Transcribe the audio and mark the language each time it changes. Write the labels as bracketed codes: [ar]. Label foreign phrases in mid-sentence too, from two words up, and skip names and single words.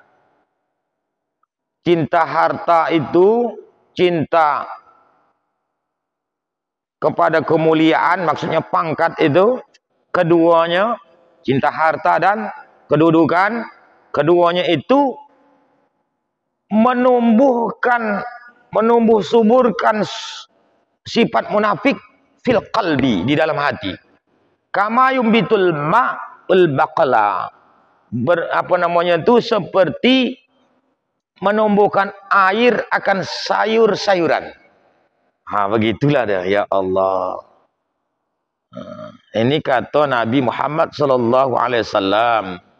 [id] cinta harta itu, cinta kepada kemuliaan, maksudnya pangkat itu, keduanya, cinta harta dan kedudukan, keduanya itu menumbuh suburkan sifat munafik [ar] fil qalbi, [id] di dalam hati. [ar] Kama yumbitul ma'ul baqala, [id] apa namanya itu, seperti menumbuhkan air akan sayur-sayuran. Begitulah dah, [ar] ya Allah. [id] Ini kata Nabi Muhammad [ar] sallallahu alaihi wasallam.